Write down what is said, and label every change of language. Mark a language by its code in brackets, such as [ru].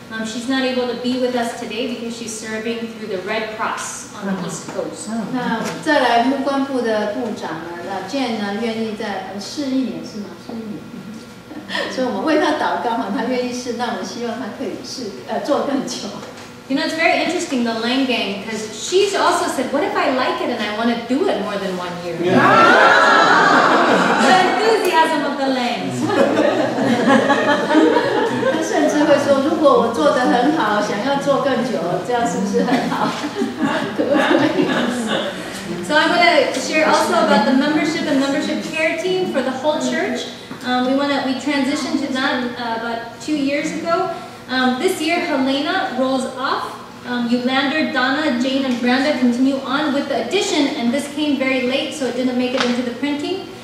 [en] She's not able to be with us today because she's serving through the Red Cross on the East Coast. [zh] 那再来牧官部的部长呢，Jane 呢愿意在试1年是吗？试1年，所以我们为他祷告哈，他愿意试，那我们希望他可以做更久。 [en] You know, it's very interesting, the Lang gang, because she's also said, what if I like it and I want to do it more than 1 year? Yeah. The enthusiasm of the Langs. [zh] 他甚至会说，如果我做得很好，想要做更久，这样是不是很好？ [en] So I'm going to share also about the membership and membership care team for the whole church. We transitioned to that about 2 years ago. This year, Helena rolls off. Yulander, Donna, Jane, and Brenda continue on with the addition, and this came very late, so it didn't make it into the printing.